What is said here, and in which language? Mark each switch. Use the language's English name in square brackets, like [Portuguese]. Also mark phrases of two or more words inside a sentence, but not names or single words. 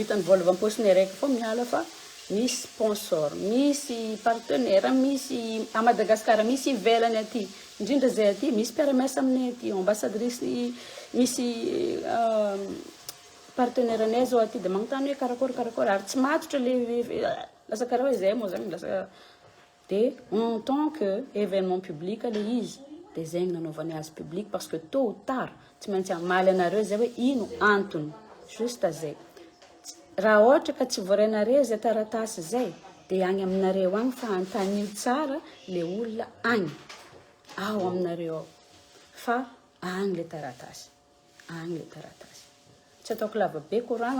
[Malagasy] vitany volavam-posiny araiky fô miala fa misy sponsor, misy partenaire, misy à Madagascar, misy ivelany aty indrindra zay aty misy mpiara-miasa aminay aty ambassadrice misy partenaire anay zao aty dia magnontany hoe karakory ary tsy matotra le lasa karaha hoe zay moa zany lasa dia [French] en tant que événement public [Malagasy] le izy dia zegny nanaovany azy [French] public parce que tôt ou tard [Malagasy] tsy maintsy amaly anareo zay hoe ino antony juste zay. Raha ohatra ka tsy voaranareo zay taratasy zay dia agny aminareo agny fa antanio tsara le olona agny ao aminareo fa agny le taratasy tsy ataoko lava be koragna